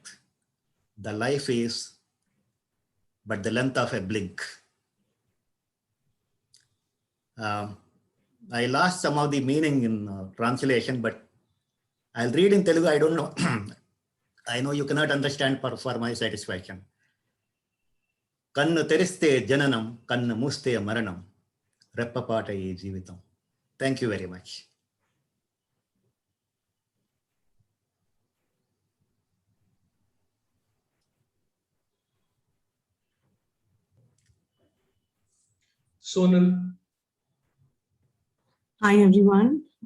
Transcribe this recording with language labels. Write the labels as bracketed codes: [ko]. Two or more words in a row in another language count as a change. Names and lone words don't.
[en] The life is but the length of a blink. I lost some of the meaning in translation, but I'll read in Telugu. I don't know. I know you cannot understand for my satisfaction. [te] కన్ను తెరిస్తే జననం, కన్ను మూస్తే మరణం, రెప్పపాట ఈ జీవితం. [en] Thank you very much. Sonal. Hi, everyone.